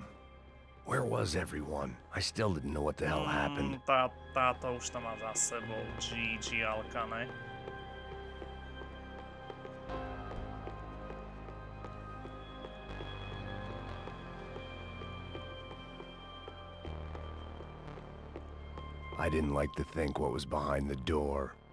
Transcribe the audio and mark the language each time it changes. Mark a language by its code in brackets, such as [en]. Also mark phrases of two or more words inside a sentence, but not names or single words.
[en] Where was everyone? I still didn't know what the hell happened. [sk] Táto už to má za sebou. GG Alkane. [en] I didn't like to think what was behind the door.